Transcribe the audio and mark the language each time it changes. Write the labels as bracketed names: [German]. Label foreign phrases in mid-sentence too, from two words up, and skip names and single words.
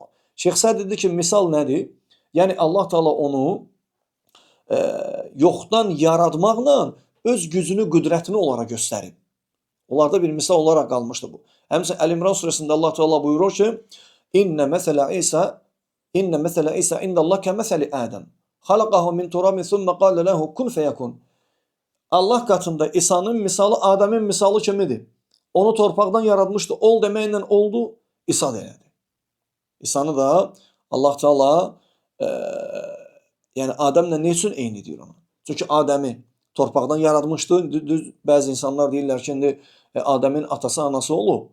[Azerbaijani] Şeyx Səd dedi ki, misal nədir? Yəni Allah Teala onu yoxdan yaratmaqla öz gücünü, qüdrətini onlara göstərib. Onlarda bir misal olaraq qalmışdı bu. Həmçinin Əl-İmran surəsində Allah Teala buyurur ki, [Arabic] إن مثل عيسى عند الله كمثل آدم. خلقه من تراب ثم قال له كن فيكون. [Azerbaijani] Allah katında İsa'nın misalı Adem'in misalı kimidir? Onu torpaqdan yaratmışdı. Ol deməklə oldu, İsa da elədi. İsa'nı da Allah Teala yəni Adem'lə ne üçün eyni deyir ona? Çünki Adem'i torpaqdan yaratmışdı. Bəzi insanlar deyirlər ki, indi Adem'in atası, anası olub.